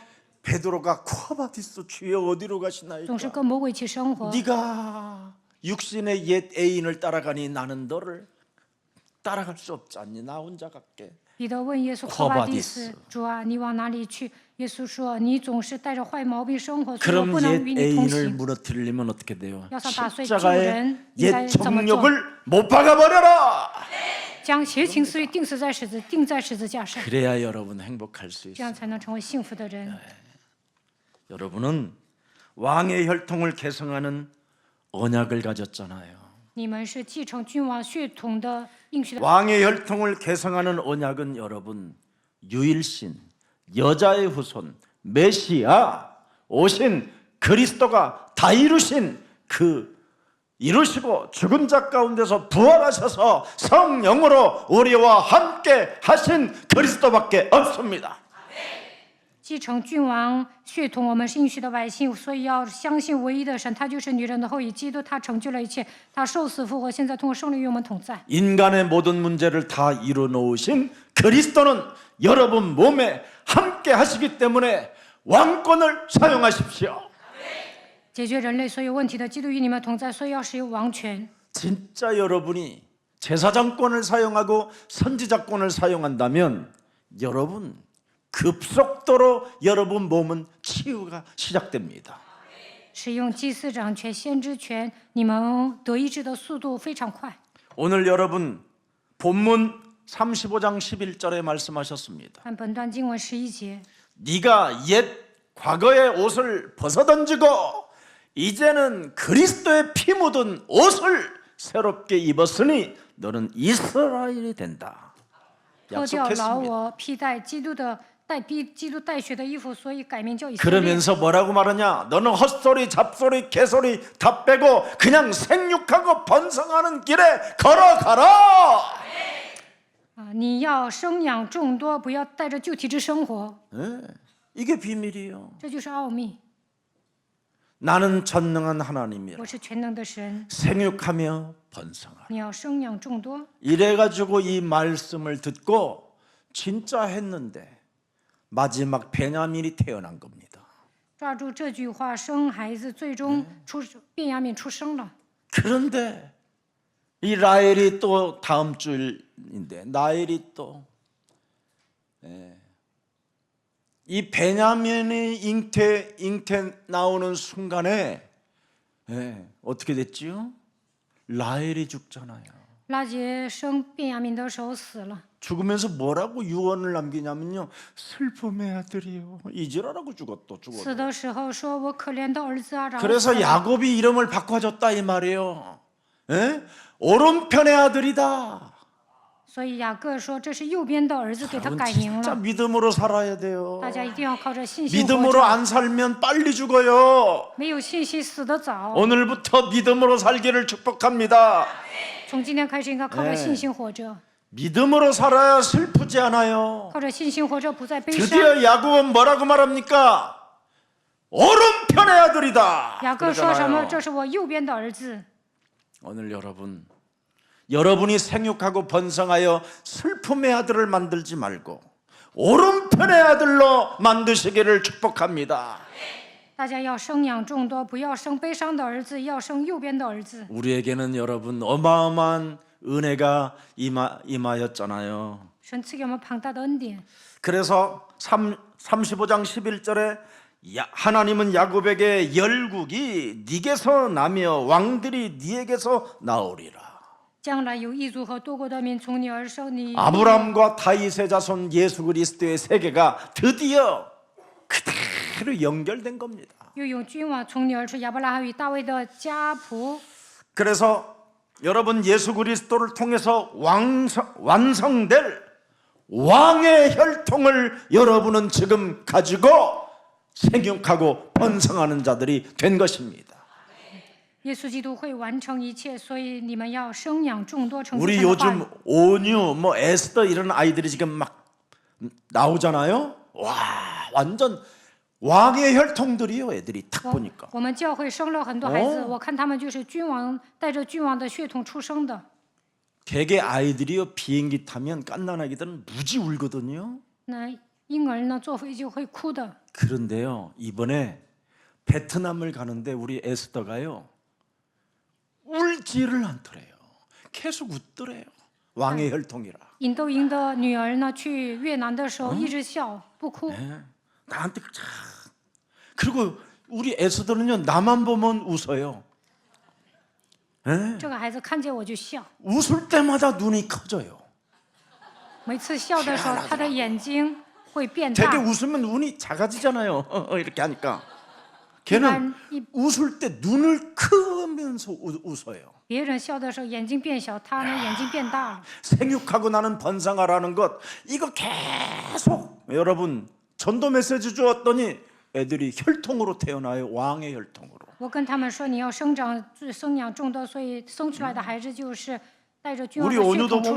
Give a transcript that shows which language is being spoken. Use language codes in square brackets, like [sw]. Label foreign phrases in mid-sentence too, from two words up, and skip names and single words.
[ko] 베드로가 쿠아바티스 주여 어디로 가시나이까? [zh] 总是跟魔鬼一起生活。 [ko] 네가 육신의 옛 애인을 따라가니 나는 너를 따라갈 수 없지 않니? 나 혼자 갈게. [zh] 彼得问耶稣：“科巴蒂斯，主啊，你往哪里去？” 耶稣说：“你总是带着坏毛病生活，所以我 [ko] 그럼 [zh] 不能 [ko] 옛 [zh] 与你同 [ko] 애인을 [zh] 行。 [ko] 무너뜨리려면 어떻게 돼요? 여사 다수의 십자가의 주는 옛 인간의 정욕을 못 박아버려라. [zh] 将邪情私欲钉死在钉在十字架上， [ko] 그래야 여러분 행복할 수 [zh] 这样 [ko] 있어요. [zh] 才能成为幸福的人。 [ko] 여러분은 왕의 혈통을 계승하는 언약을 가졌잖아요. [zh] 你们是继承君王血统的应许的。 [ko] 왕의 혈통을 계승하는 언약은 여러분 유일신, 여자의 후손, 메시아, 오신 그리스도가 다 이루신 이루시고 죽은 자 가운데서 부활하셔서 성령으로 우리와 함께 하신 그리스도밖에 없습니다. [zh] 继承君王血统，我们是应许的百姓，所以要相信唯一的神，他就是女人的后裔，基督，他成就了一切，他受死复活，现在通过圣灵与我们同在。 [ko] 인간의 모든 문제를 다 이루놓으신 그리스도는 여러분 몸에 함께 하시기 때문에 왕권을 사용하십시오. [zh] 解决人类所有问题的基督与你们同在，所以要使用王权。 [ko] 진짜 여러분이 제사장권을 사용하고 선지자권을 사용한다면 여러분 급속도로 여러분 몸은 치유가 시작됩니다. [zh] 使用祭司长权、先知权，你们得医治的速度非常快。 [ko] 오늘 여러분 본문 35장 11절에 말씀하셨습니다. [zh] 看本段经文11节， [ko] 네가 옛 과거의 옷을 벗어던지고 이제는 그리스도의 피 묻은 옷을 새롭게 입었으니 너는 이스라엘이 된다. [zh] 脱掉老 [ko] 약속했습니다. [zh] 我，披戴基督的基督带血的衣服，所以改名叫以色列。 [ko] 그러면서 뭐라고 말하냐? 너는 헛소리, 잡소리, 개소리 다 빼고 그냥 생육하고 번성하는 길에 걸어가라. [zh] 你要生养众多，不要带着旧体质生活， [ko] 이게 비밀이에요. [zh] 这就是奥秘。 [ko] 나는 전능한 하나님이라. [zh] 我是全能的神， [ko] 생육하며 번성하라. [zh] 你要生养众多。 [ko] 이래가지고 이 말씀을 듣고 진짜 했는데 마지막 베냐민이 태어난 겁니다. [zh] 抓住这句话，生孩子，最终便雅悯出生了。 [ko] 그런데 이 라헬이 또 다음 주일인데 라헬이 또 이 베냐민이 잉태 나오는 순간에 어떻게 됐지요? 라헬이 죽잖아요. [zh] 拉结生便雅悯的时候死了， [ko] 죽으면서 뭐라고 유언을 남기냐면요. 슬픔의 아들이요. 이지라라고 죽었다. [zh] 死的时候说：“我可怜的儿子啊！” 然后死 [ko] 그래서 [zh] 了 [ko] 야곱이 이름을 바꿔줬다 이 말이에요. 오른편의 아들이다. [zh] 所以雅各说这是右边的儿子，给他 [ko] 여러분 [zh] 改名 [ko] 진짜 [zh] 了。 [ko] 믿음으로 살아야 돼요. [zh] 大家一定要靠着信心活 [ko] 믿음으로 [zh] 着， [ko] 안 살면 빨리 죽어요. [zh] 没有信心死得早。 [ko] 오늘부터 믿음으로 살기를 축복합니다. [zh] 从今天开始，应该靠着信心活着， [ko] 믿음으로 살아야 슬프지 않아요. [zh] 靠着信心活着，不再悲伤。 [ko] 드디어 야곱은 뭐라고 말합니까? 오른편의 아들이다. [zh] 雅各说什么？ [ko] 그러잖아요. [zh] 这是我右边的儿子。 [ko] 오늘 여러분이 생육하고 번성하여 슬픔의 아들을 만들지 말고 오른편의 아들로 만드시기를 축복합니다. [zh] 大家要生养众多，不要生悲伤的儿子，要生右边的儿子。 [ko] 우리에게는 여러분 어마어마한 은혜가 임하였잖아요. [zh] 神赐给我们庞大的恩典。 [ko] 그래서 35장 11절에 하나님은 야곱에게 열국이 네게서 나며 왕들이 네에게서 나오리라. [zh] 将来有异族和多国的民从你而生，你 [ko] 아브라함과 다윗의 자손 예수 그리스도의 세계가 드디어 그대로 연결된 겁니다. [zh] 又有君王从你而出，亚伯拉罕与大卫的家谱。 [ko] 그래서 여러분 예수 그리스도를 통해서 완성될 왕의 혈통을 여러분은 지금 가지고 생육하고 번성하는 자들이 된 것입니다. [zh] 耶稣基督会完成一切，所以你们要生养众多，成就 [ko] 우리 [zh] 神的话语 [ko] 요즘 온유, 에스더 이런 아이들이 지금 막 나오잖아요. 와, 완전 왕의 혈통들이요, 애들이 딱 보니까. [zh] 我们教会生了很多孩子，我看他们就是君王带着君王的血统出生的。 [ko] 되게 아이들이요 비행기 타면 갓난아기들은 무지 울거든요. [zh] 那婴儿呢，坐飞机会哭的。 [ko] 그런데요 이번에 베트남을 가는데 우리 에스더가요 울지를 않더래요. 계속 웃더래요. 왕의 혈통이라. [zh] 引窦营的女儿呢，去越南的时候一直笑不哭。 [ko] 나한테 참. 그리고 우리 에스더는요 나만 보면 웃어요. [zh] 这个孩子看见我就笑， [ko] 웃을 때마다 눈이 커져요. [zh] 每次笑的时候，他的眼睛会变 [ko] 되게 [zh] 大。 [ko] 웃으면 눈이 작아지잖아요. 이렇게 하니까. 걔는 웃을 때 눈을 크면서 웃어요. [zh] 别人笑的时候眼睛变小，他呢眼睛变大了。 [ko] 생육하고 나는 번성하라는 것 이거 계속 여러분 전도 메시지 주었더니 애들이 혈통으로 태어나요. 왕의 혈통으로. [zh] 我跟他们说，你要生养众多，所以生出来的孩子就是带着君王 [ko] 우리 [zh] 的血 [ko] 온유도 [zh] 统出